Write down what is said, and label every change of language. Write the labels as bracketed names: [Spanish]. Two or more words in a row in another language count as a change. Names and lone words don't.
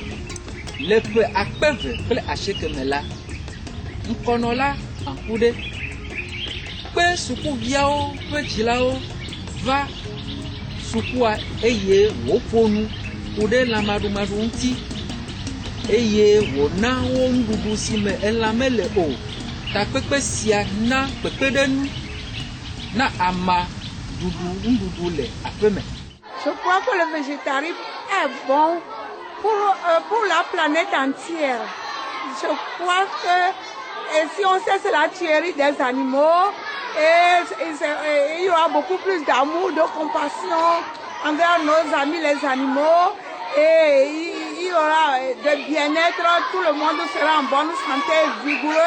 [Ewe] Le ƒe 2090 me la, ŋkɔnɔla Aŋkuɖe kpe sukuviawo ƒe dzilawo va sukua eye wòƒo nu ku ɖe lãmaɖumaɖu ŋuti eye wòna wo nuɖuɖu si me elã mele o. Takpekpe sia na kpekpeɖenu na ama ɖuɖu nuɖuɖu le aƒe me. [French] Je crois que le végétarisme est bon pour la planète entière. Je crois que si on sait c'est la tuerie des animaux, il y aura beaucoup plus d'amour, de compassion envers nos amis les animaux et il y aura de bien-être, tout le monde sera en bonne santé, vigoureux.